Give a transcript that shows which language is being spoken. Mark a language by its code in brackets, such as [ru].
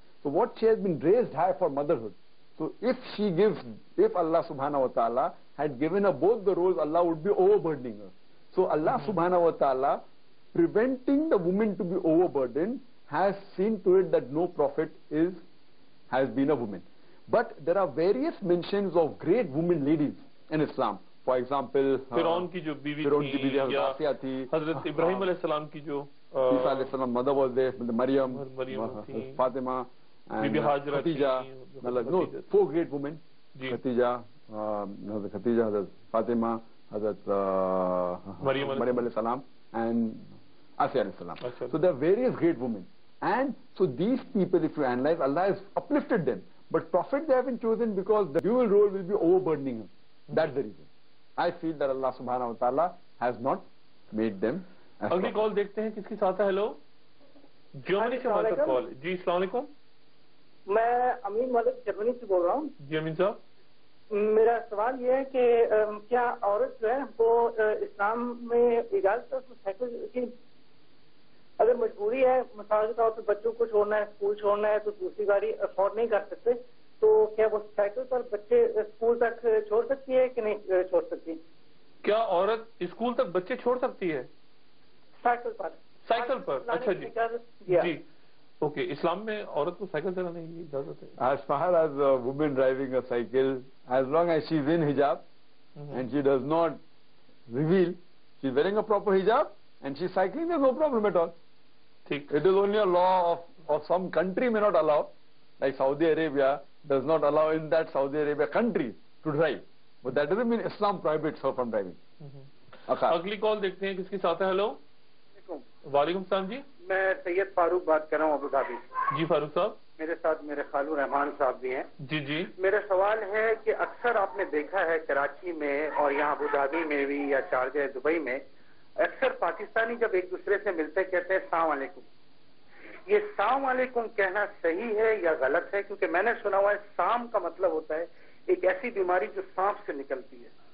[en] So what she has been raised high for motherhood. So if Allah subhanahu wa ta'ala had given her both the roles, Allah would be overburdening her. So Allah subhanahu wa ta'ala, preventing the woman to be overburdened, has seen to it that no prophet has been a woman. But there are various mentions of great women ladies in Islam. For example, [ur] فرعون کی جو بیوی تھی, حضرت ابراہیم علیہ السلام کی جو [en] عیسیٰ علیہ السلام mother was there, Maryam, Fatima, and Khatija. No, 4 great women. Khatija, Hazrat Fatima, Hazrat Maryam alayhi salam, and Asya alayhi salam. So there are various great women. And so these people, if you analyze, Allah has uplifted them. But prophet they haven't chosen because the dual role will be overburdening them. That's the reason. I feel that Allah subhanahu wa ta'ala has not made them. [ur] اگلی کال دیکھتے ہیں کس کے ساتھ ہے. Hello Germany سے ہمارے ساتھ کال. جی السلام علیکم. میں امین ملک جرمنی سے بول رہا ہوں. جی امین صاحب, میرا سوال یہ ہے کہ کیا عورت جو ہے وہ اسلام میں اجازت ہے سائیکل کی, اگر مجبوری ہے مثال کے طور پہ بچوں کو چھوڑنا ہے, اسکول چھوڑنا ہے, تو دوسری گاڑی افورڈ نہیں کر سکتے, تو کیا وہ سائیکل پر بچے اسکول تک چھوڑ سکتی ہے کہ نہیں چھوڑ سکتی؟ کیا عورت اسکول تک بچے چھوڑ سکتی ہے سائیکل پر؟ اچھا جی جی اوکے. اسلام میں عورت کو سائیکل چلانے کی اجازت ہے. [en] As far as a woman driving a cycle, as long as she is in hijab and she does not reveal, she is wearing a proper hijab and she is cycling, there is no problem at all. It is only a law of some country may not allow, like Saudi Arabia does not allow in that Saudi Arabia country to drive, but that doesn't mean Islam prohibits her from driving. [ur] اگلی کال دیکھتے ہیں کس کے ساتھ ہے. Hello علیکم۔ وعلیکم السلام جی۔ میں سید فاروق بات کر رہا ہوں ابو دھابی۔ جی فاروق صاحب۔ میرے ساتھ میرے خالو رحمان صاحب بھی ہیں۔ جی جی۔ میرا سوال ہے کہ اکثر آپ نے دیکھا ہے کراچی میں اور یہاں ابو دھابی میں بھی یا شارجہ دبئی میں اکثر پاکستانی جب ایک دوسرے سے ملتے کہتے ہیں السلام علیکم۔ یہ السلام علیکم کہنا صحیح ہے یا غلط ہے؟ کیونکہ میں نے سنا ہوا ہے سام کا مطلب ہوتا ہے ایک ایسی بیماری جو سانپ سے نکلتی ہے